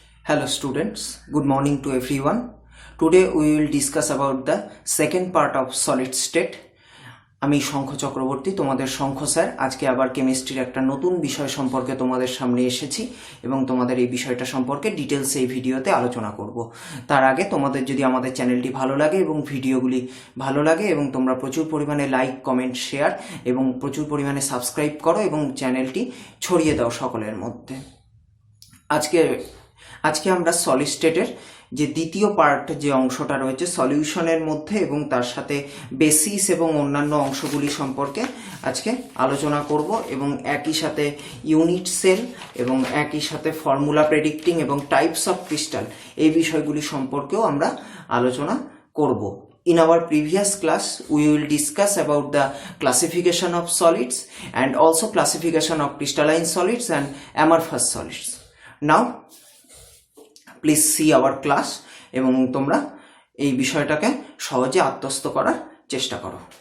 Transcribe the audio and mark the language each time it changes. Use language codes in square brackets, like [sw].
[en] Hello students, good morning to everyone. Today we will discuss about the second part of solid state. [bn] আমি শঙ্খ চক্রবর্তী, তোমাদের শঙ্খ sir. আজকে আবার কেমিস্ট্রির একটা নতুন বিষয় সম্পর্কে তোমাদের সামনে এসেছি এবং তোমাদের এই বিষয়টা সম্পর্কে ডিটেলস এই ভিডিওতে আলোচনা করব। তার আগে তোমাদের যদি আমাদের চ্যানেলটি ভালো লাগে এবং ভিডিওগুলি ভালো লাগে এবং তোমরা প্রচুর পরিমাণে লাইক, কমেন্ট, শেয়ার এবং প্রচুর পরিমাণে সাবস্ক্রাইব করো এবং চ্যানেলটি ছড়িয়ে দাও সকলের মধ্যে। আজকে আমরা সলিড স্টেটের যে দ্বিতীয় পার্ট, যে অংশটা রয়েছে সলিউশনের মধ্যে এবং তার সাথে বেসিস এবং অন্যান্য অংশগুলি সম্পর্কে আজকে আলোচনা করব এবং একই সাথে ইউনিট সেল এবং একই সাথে ফর্মুলা প্রেডিক্টিং এবং টাইপস অফ ক্রিস্টাল এই বিষয়গুলি সম্পর্কেও আমরা আলোচনা করব। [en] In our previous class, we will discuss about the classification of solids and also classification of crystalline solids and amorphous solids. Now, please see our class [bn] এবং তোমরা এই বিষয়টাকে সহজে আত্মস্থ করার চেষ্টা করো।